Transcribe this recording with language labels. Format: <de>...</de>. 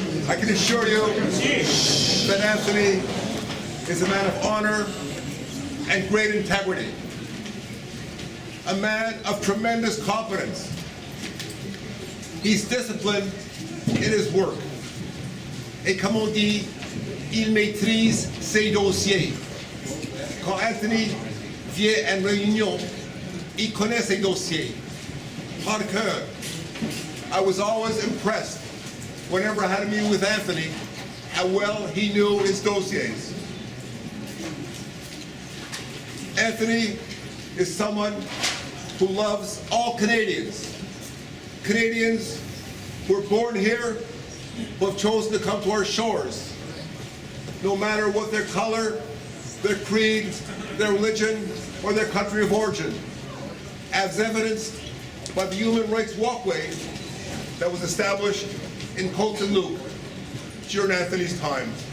<en>I can assure you that Anthony is a man of honor and great integrity. A man of tremendous competence. He's disciplined in his work.</en> <fr>Et comme on dit, il maîtrise ses dossiers. Quand Anthony vient en réunion, il connaît ses dossiers par cœur.</fr> <en>I was always impressed whenever I had a meeting with Anthony how well he knew his dossiers. Anthony is someone who loves all Canadians. Canadians who were born here, who have chosen to come to our shores, no matter what their color, their creed, their religion, or their country of origin, as evidenced by the human rights walkway that was established in Côte-Saint-Luc during Anthony's time.</en>